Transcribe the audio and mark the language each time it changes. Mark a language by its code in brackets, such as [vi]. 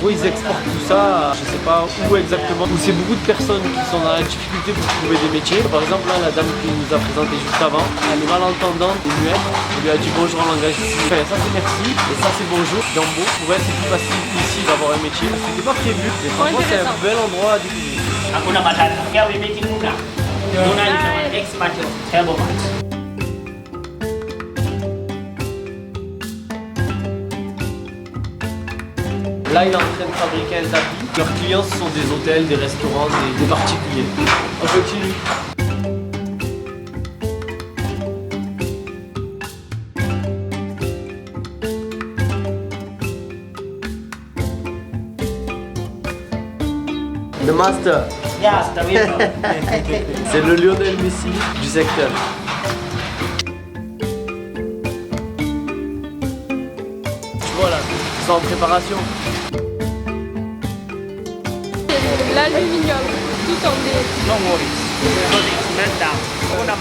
[fr] Oui, ils exportent tout ça, je sais pas où exactement. Où c'est beaucoup de personnes qui sont dans la difficulté pour trouver des métiers. Par exemple, là, la dame qui nous a présenté juste avant, elle est malentendante et muette. On lui a dit bonjour en langage. Enfin, ça c'est merci et ça c'est bonjour. Jumbo. Pour elle, c'est plus facile ici d'avoir un métier. C'était pas prévu. Et franchement, c'est un bel endroit à découvrir. [sw] Hakuna Matata. [en] Here we meet Muna. Muna is our expert of table mat. [fr] Là, il est en train de fabriquer un tapis. Leurs clients, ce sont des hôtels, des restaurants, des particuliers. On continue. Le master, [en] Yeah, the window. [fr] c'est le Lionel Messi du secteur. Voilà, c'est en préparation. L'aluminium, tout en des... [en] No worries. Because it's meltdown. Hakuna